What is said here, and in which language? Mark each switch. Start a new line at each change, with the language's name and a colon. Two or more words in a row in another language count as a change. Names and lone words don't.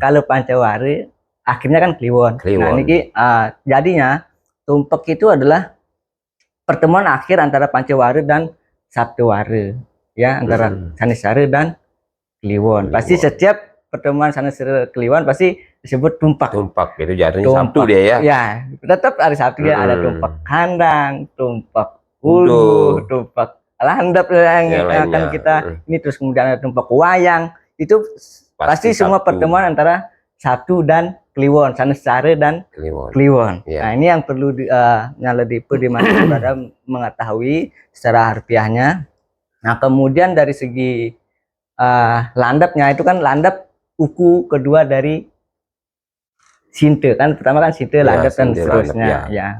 Indonesian: Kalau Pancaware akhirnya kan Kliwon. Nah, ini jadinya tumpak itu adalah pertemuan akhir antara Pancaware dan Sabtoware, ya, antara Sanesare dan Kliwon. Pasti setiap pertemuan Sanesare Kliwon pasti disebut tumpak. Tumpak itu jatuhnya Sabtu dia ya. Ya, tetap hari Sabtu dia ada tumpak kandang, tumpak ulu, tumpak landap yang akan kita ini, terus kemudian ada tumpak wayang. Itu pasti semua pertemuan antara Sabtu dan Kliwon, Sanesare dan Kliwon. Nah, ini yang perlu Nyaledipe di mana berada mengetahui secara harfiahnya. Nah, kemudian dari segi landapnya itu kan landap uku kedua dari sinte kan, pertama kan sinte, landap dan seterusnya ya.